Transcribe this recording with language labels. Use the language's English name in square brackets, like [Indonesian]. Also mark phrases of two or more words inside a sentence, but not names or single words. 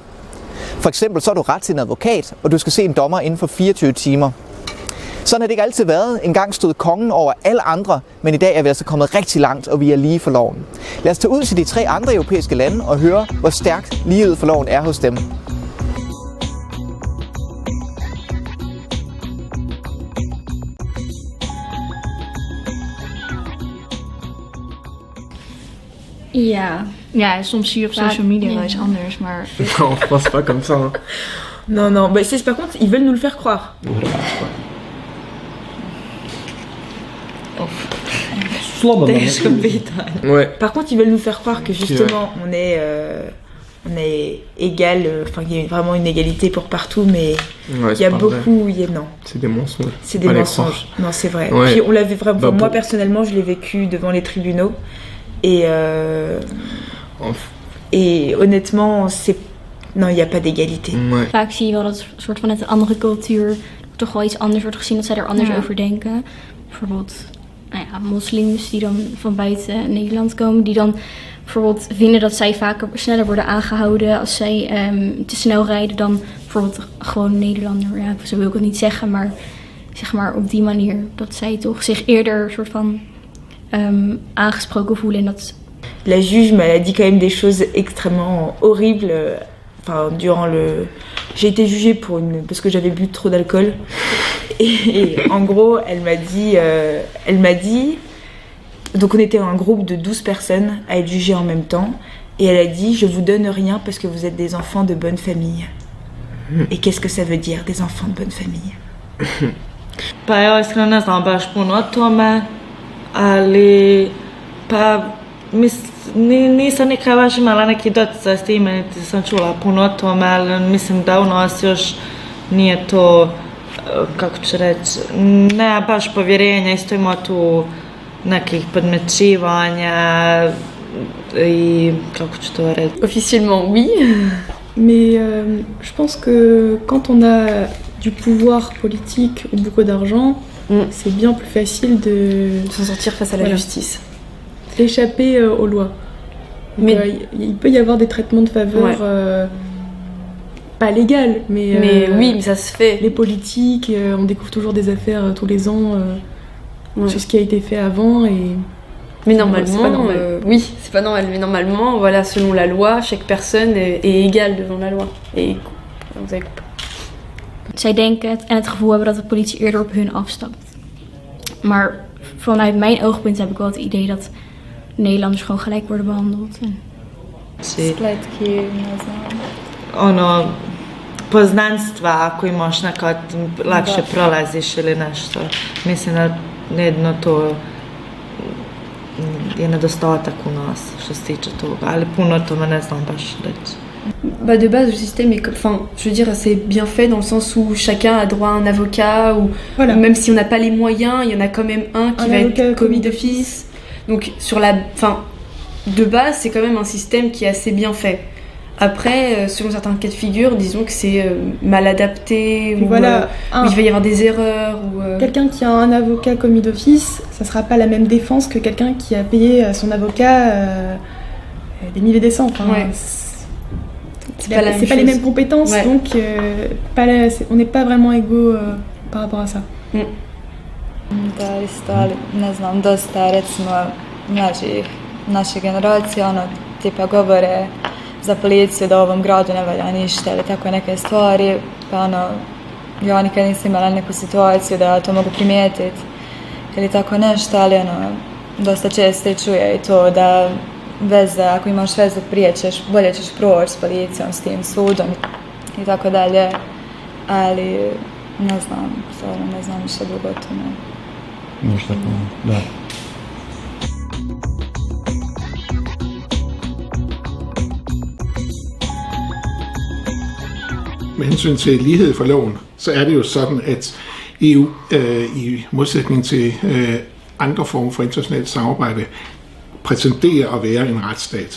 [Danish] For eksempel så har du ret til en advokat, og du skal se en dommer inden for 24 timer. Sådan har det ikke altid været. Engang stod kongen over alle andre, men i dag er vi altså kommet rigtig langt, og vi er lige for loven. Lad os tage ud til de 3 andre europæiske lande og høre, hvor stærkt lighed for loven er hos dem. [Dutch] Ja, soms zie je op [English] social media [Dutch] wel iets anders, maar... [French] Non, je pense pas comme ça. Hein. Non, bah, par contre, ils veulent nous le faire croire. Ouais. Par contre, ils veulent nous faire croire que justement, on est égal, enfin, il y a vraiment une égalité pour partout, mais il y a beaucoup... Non. C'est des mensonges. C'est des mensonges. Non, c'est vrai. Ouais. Puis on l'avait vraiment... Bah, moi, personnellement, je l'ai vécu devant les tribunaux. Et honnêtement, non, il n'y a pas d'égalité. Ouais. [Dutch] Vaak zie je wel dat soort van het een andere cultuur toch wel iets anders wordt gezien, dat zij er anders over denken. Bijvoorbeeld moslims die dan van buiten Nederland komen, die dan bijvoorbeeld vinden dat zij vaker sneller worden aangehouden als zij te snel rijden dan bijvoorbeeld gewoon Nederlander. Ja, zo wil ik het niet zeggen, maar zeg maar op die manier dat zij toch zich eerder soort van aangesproken voelen en dat. [French] La juge m'a dit quand même des choses extrêmement horribles. Enfin, j'ai été jugée parce que j'avais bu trop d'alcool. Et en gros, elle m'a dit, donc on était un groupe de 12 personnes à être jugées en même temps. Et elle a dit, je vous donne rien parce que vous êtes des enfants de bonne famille. Et qu'est-ce que ça veut dire, des enfants de bonne famille? [Croatian] Pa ja iskreno ne znam baš puno o tome, ali pa nisam nikada baš imala neki doticaj s time, niti sam čula puno o tome, ali mislim da u nas još nije to, kako ću reći, nema baš povjerenja, isto ima tu nekih podmećivanja i kako ću to reći. [French] Officiellement oui, mais je pense que quand on a du pouvoir politique ou beaucoup d'argent, c'est bien plus facile de s'en sortir face à la justice. Échapper aux lois. Donc, mais il peut y avoir des traitements de faveur pas légales, mais oui, mais ça se fait. Les politiques, on découvre toujours des affaires tous les ans sur ce qui a été fait avant et. Mais normalement, oui, c'est pas normal. Mais normalement, voilà, selon la loi, chaque personne est égale devant la loi. Et vous avez compris. [Dutch] Zij denken en het gevoel hebben dat de politie eerder op hun afstapt. Maar vanuit mijn oogpunt heb ik wel het idee dat Nederlanders gewoon gelijk worden behandeld. [Croatian] Spletki, ne znam. Poznanstva, ako imaš nekad lakše prolaziš ili nešto. Mislim da jedno to je nedostatak u nas što se tiče toga, ali puno tome ne znam baš reći. [French] Bah de base, le système est, enfin, je veux dire, c'est bien fait dans le sens où chacun a droit à un avocat, ou même si on n'a pas les moyens, il y en a quand même un qui va être commis d'office. Donc de base, c'est quand même un système qui est assez bien fait. Après, selon certains cas de figure, disons que c'est mal adapté, ou il va y avoir des erreurs. Quelqu'un qui a un avocat commis d'office, ça sera pas la même défense que quelqu'un qui a payé à son avocat des milliers des cents. Enfin, c'est pas les mêmes compétences, donc on n'est pas vraiment égaux par rapport à ça. [Croatian] Da, isto, ali ne znam, dosta recimo mlađih naše generacije, tipa govore za policiju da u ovom gradu ne valja ništa ili tako neke stvari, pa ja nikad nisam imala neku situaciju da to mogu primijetiti ili tako nešto, ali dosta često čuje i to da veze, ako imaš vezu prije bolje ćeš proći s policijom, s tim sudom i tako dalje, ali ne znam više dugo o tome. Ništa, da. [Danish] Med hensyn til lighed for loven, så er det jo sådan, at EU i modsætning til andre former for internationalt samarbejde prætenderer at være en retsstat.